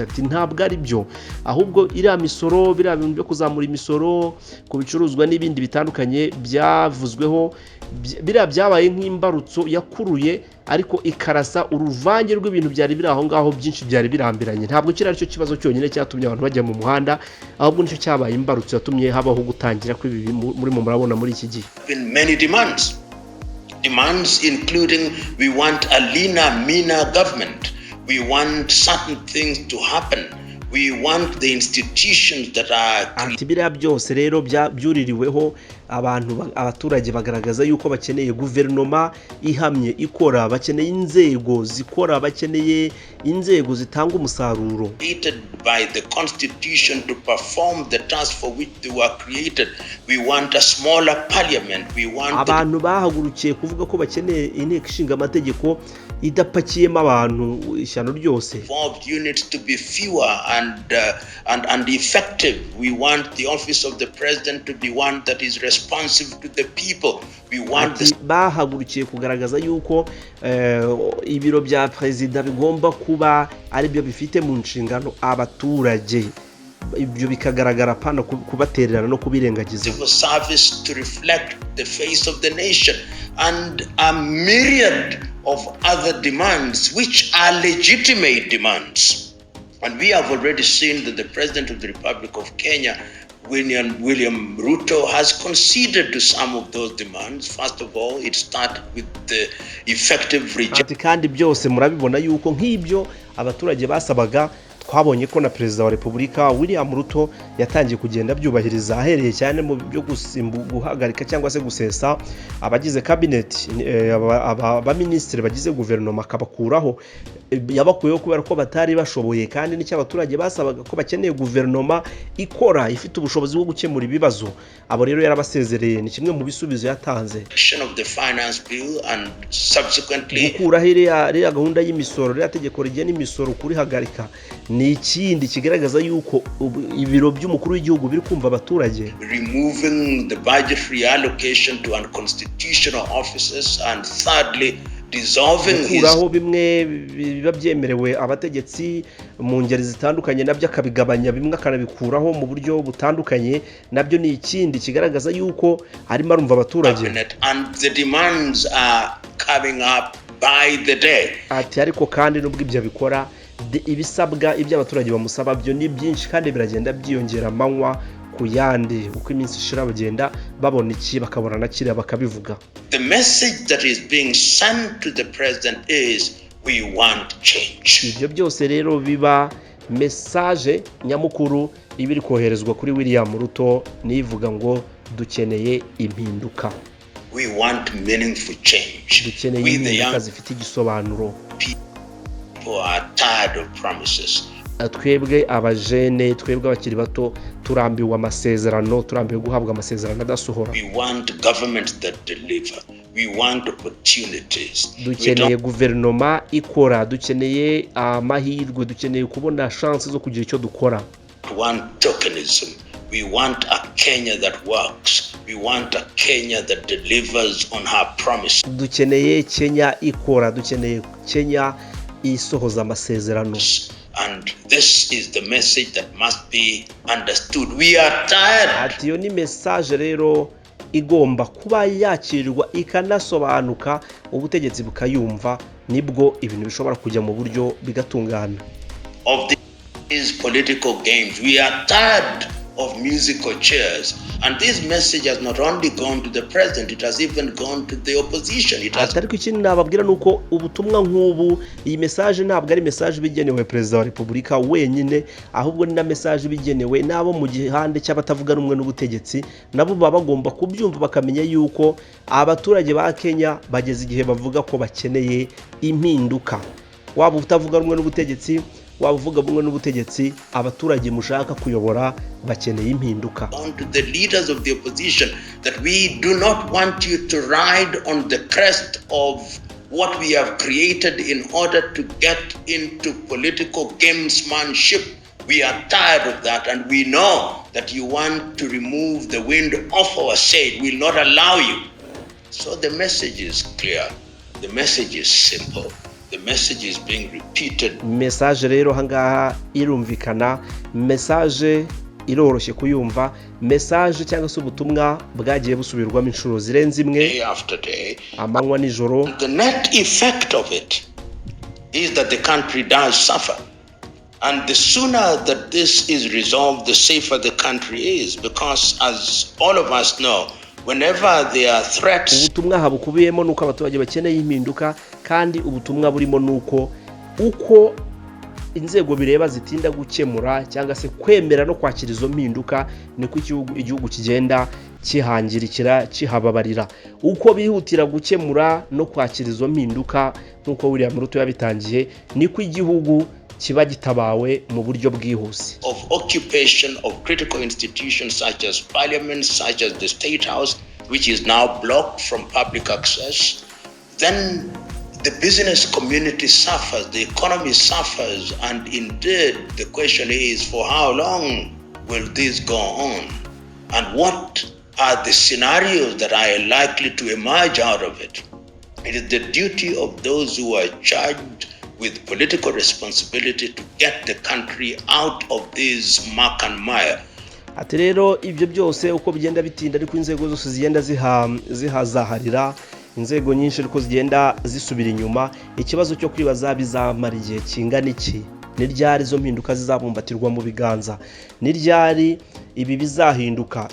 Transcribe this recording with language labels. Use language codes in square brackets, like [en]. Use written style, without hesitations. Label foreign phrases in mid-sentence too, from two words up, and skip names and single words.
[rw] Ati ntabwo ari byo, ahubwo iriya misoro, biriya bintu byo kuzamura imisoro ku bicuruzwa n'ibindi bitandukanye byavuzweho, biriya byabaye nk'imbarutso yakuruye ariko ikarasa uruvange rw'ibintu byari biri aho ngaho byinshi byari birambiranye. Ntabwo kiri aricyo kibazo cyonyine cyatumye abantu bajya mu muhanda, ahubwo nicyo cyabaye imbarutso yatumye habaho gutangira kw'ibi muri mu murabona muri iki gihe. [en] Demands including we want a leaner, meaner government. We want certain things to happen. We want the institutions that are [rw] biriya byose rero byuririweho abaturage bagaragaza yuko bakeneye guverinoma ihamye ikora, bakeneye inzego zikora, bakeneye inzego zitanga umusaruro. [en] By the constitution to perform the task for which they were created. We want a smaller parliament. We want [rw] abantu bahagurukiye kuvuga ko bakeneye inteko ishinga amategeko idapakiyemo abantu ishyano ryose. [en] Units to be fewer and effective. We want the office of the president to be one that is responsive to the people. We want [rw] bahagurukiye kugaragaza yuko ibiro bya president bigomba kuba ari byo bifite mu nshingano abaturage. Ibyo bikagaragara pana kubatererana no kubirengagiza. [en] Civil service to reflect the face of the nation and a myriad of other demands which are legitimate demands. And we have already seen that the President of the Republic of Kenya, William Ruto, has conceded to some of those demands. First of all, it started with the effective rejection. [rw] Kandi byose murabibona yuko nk'ibyo abaturage basabaga, twabonye ko na Perezida wa Repubulika William Ruto yatangiye kugenda byubahiriza, ahereye cyane mu byo guhagarika cyangwa se gusesa abagize cabinet, abaminisitiri bagize guverinoma akabakuraho. Yabakuyeho kubera ko batari bashoboye, kandi n'icyo abaturage basabaga ko bakeneye guverinoma ikora ifite ubushobozi bwo gukemura ibibazo. Abo rero yarabasezereye, ni kimwe mu bisubizo yatanze. Gukuraho iriya gahunda y'imisoro, iriya tegeko rigena imisoro kurihagarika, ni ikindi kigaragaza yuko ibiro by'umukuru w'igihugu biri kumva abaturage. [en] Removing the budgetary allocation to unconstitutional offices, and thirdly [rw] gukuraho bimwe biba byemerewe abategetsi mu ngeri zitandukanye nabyo akabigabanya, bimwe akanabikuraho mu buryo butandukanye. Nabyo ni ikindi kigaragaza yuko harimo arumva abaturage. [en] And the demands are coming up by the day. [rw] Ati ariko kandi nubwo ibyo bikora, ibisabwa ibyo abaturage bamusaba byo ni byinshi kandi biragenda byiyongera amanywa ku yandi, uko iminsi ishira bagenda babona iki bakabona na kiriya bakabivuga. [en] The message that is being sent to the president is we want change. [rw] Ibyo byose rero biba message nyamukuru ibiri koherezwa kuri William Ruto, nivuga ngo dukeneye impinduka. [en] We want meaningful change. [rw] Dukeneye impinduka zifite igisobanuro. [en] People are tired of promises. [rw] Twebwe abajene, twebwe abakiri bato turambiwe amasezerano, turambiwe guhabwa amasezerano adasohora. [en] We want government that deliver. We want opportunities. [rw] dukeneye guverinoma ikora, dukeneye amahirwe, dukeneye kubona chance zo kugira icyo dukora. [en] Want tokenism. We want a Kenya that works. We want a Kenya that delivers on her promise. [rw] Dukeneye Kenya ikora, dukeneye Kenya isohoza amasezerano. [en] And this is the message that must be understood. We are tired. [rw] Ati yo ni message rero igomba kuba yakirirwa ikanasobanuka, ubutegetsi bukayumva, nibwo ibintu bishobora kujya mu buryo bigatungana. [en] Of these political games, we are tired of musical chairs, and this message has not only gone to the president, it has even gone to the opposition. [rw] Ariko ikindi nababwira nuko ubutumwa nk'ubu, iyi message ntabwo ari message bigenewe Perezida wa Repubulika wenyine, ahubwo ni na message bigenewe nabo mu gihande cy'abatavuga rumwe n'ubutegetsi, nabo baba bagomba kubyumva bakamenya yuko abaturage ba Kenya bageze igihe bavuga ko bakeneye impinduka. Waba utavuga rumwe n'ubutegetsi, wavuga bumwe n'ubutegetsi, abaturage mushaka kuyobora bakeneye impinduka. [en] On to the leaders of the opposition that we do not want you to ride on the crest of what we have created in order to get into political gamesmanship. We are tired of that, and we know that you want to remove the wind off our sail. We will not allow you. So the message is clear. The message is simple. The message is being repeated. [rw] Message rero hangaha irumvikana, message iroroshye kuyumva, message cyangwa se ubutumwa bwagiye busubirwamo inshuro zirenze imwe, [en] day after day, [rw] amanywa nijoro. [en] The net effect of it is that the country does suffer. And the sooner that this is resolved, the safer the country is, because as all of us know, whenever there are threats, [rw] ubutumwa habukubiyemo nuko abaturage bakeneye impinduka, kandi ubutumwa burimo nuko uko inzego bireba zitinda gukemura cyangwa se kwemera no kwakira izo mpinduka, niko igihugu kigenda kihangirikira, kihababarira. Uko bihutira gukemura no kwakira izo mpinduka nkuko William Ruto yabitangiye, niko igihugu kiba gitabawe mu buryo bwihuse. [en] Of occupation of critical institutions such as parliament, such as the state house, which is now blocked from public access, then the business community suffers, the economy suffers, and indeed the question is, for how long will this go on? And what are the scenarios that are likely to emerge out of it? It is the duty of those who are charged with political responsibility to get the country out of this muck and mire. [rw] Ati rero ibyo byose uko bigenda bitinda, ariko inzego zose zigenda zihazaharira, inzego nyinshi ariko zigenda zisubira inyuma, ikibazo cyo kwibaza bizamara igihe kingana iki, ni ryari izo mpinduka zizabumbatirwa mu biganza, ni ryari ibi bizahinduka.